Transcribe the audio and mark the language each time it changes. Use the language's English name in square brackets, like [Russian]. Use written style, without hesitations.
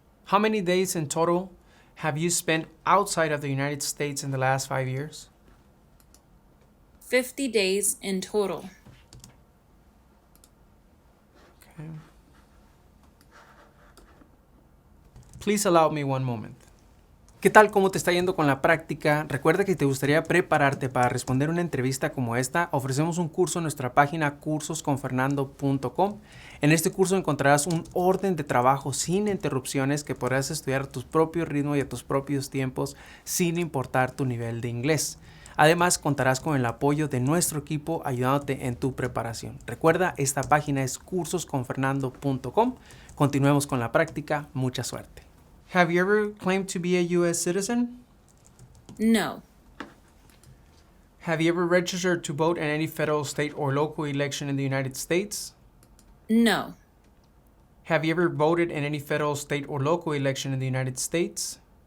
[English] How many days in total have you spent outside of the United States in the last 5 years? 50 days in total. Okay. Please allow me one moment. [Spanish] ¿Qué tal? ¿Cómo te está yendo con la práctica? Recuerda que si te gustaría prepararte para responder una entrevista como esta, ofrecemos un curso en nuestra página cursosconfernando.com. En este curso encontrarás un orden de trabajo sin interrupciones que podrás estudiar a tu propio ritmo y a tus propios tiempos sin importar tu nivel de inglés. Además, contarás con el apoyo de nuestro equipo ayudándote en tu preparación. Recuerda, esta página es cursosconfernando.com. Continuemos con la práctica. Mucha suerte. [English] Have you ever claimed to be a U.S. citizen? No. Have you ever registered to vote in any federal, state, or local election in the United States? No. Have you ever voted in any federal, state, or local election in the United States?